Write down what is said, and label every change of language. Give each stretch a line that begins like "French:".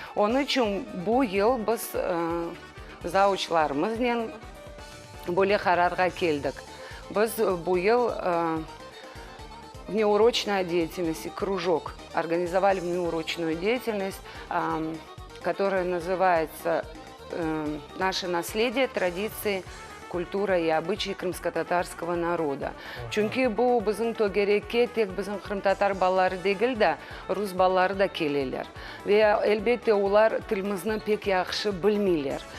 Crimean Tatar: Onun için bu yıl biz zavuçlarımızla böyle kararga geldik. Biz bu yıl
Russian: внеурочная деятельность, кружок. Организовали внеурочную деятельность, которая называется «Наше наследие, традиции, культура и обычаи крымско-татарского народа».
Crimean Tatar: Çünkü bu bizim tögerekке tek bizim Kırım-Tatar balları değil de Rus balları da kelirler. Ve elbette onlar tilimizni pek yaxşı bilmirler.